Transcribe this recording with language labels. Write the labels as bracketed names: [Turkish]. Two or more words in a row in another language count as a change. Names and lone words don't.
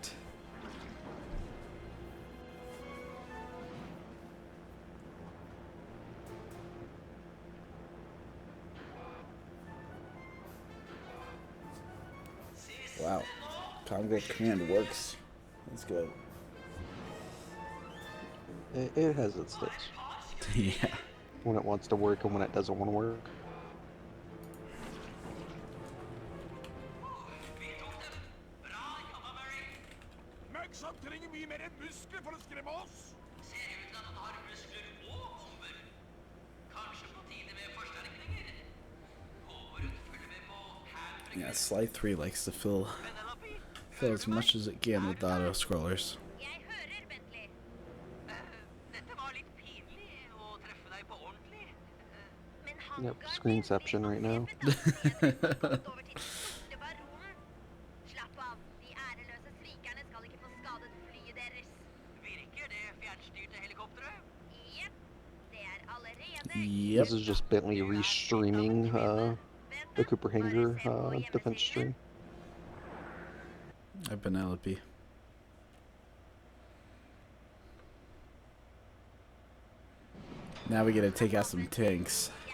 [English] Wow, Congo command works. That's good. It has its days. Yeah. When it wants to work and when it doesn't want to work. [Norwegian] Muggs han trenger mye mer enn muskler for å skremme oss. Ser ut til at han har muskler og bomber. Kanskje på tide med forsterkninger. Håper hun følger med på handbringing. [English] Yeah, Slide 3 likes to fill as much as it can with the auto scrollers. [Norwegian] Jeg hører, Bentley. Dette var litt pinlig å treffe deg på ordentlig. Men han [English] Yep, screenception right now. [Norwegian] Slapp av. De æreløse svikerne skal ikke få skadet flyet deres. Virker det fjernstyrte helikopteret? Jepp. Det er allerede [English] Yep. This is just Bentley restreaming the Cooper Hanger defense stream. Penelope. Now we gotta take out some tanks.